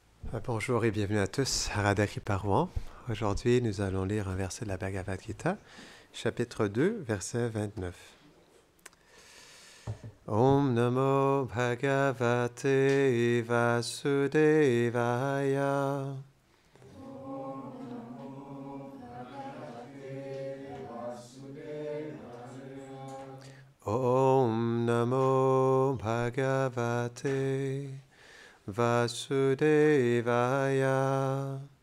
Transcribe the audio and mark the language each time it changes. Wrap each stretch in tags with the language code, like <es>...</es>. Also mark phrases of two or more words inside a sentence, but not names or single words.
<fr>Bonjour et bienvenue à tous à Radha Kriparoan. Aujourd'hui, nous allons lire un verset de la Bhagavad Gita, chapitre 2, verset 29.</fr> <sa>ॐ नमो भगवते वासुदेवाय. ॐ नमो भगवते वासुदेवाय.</sa>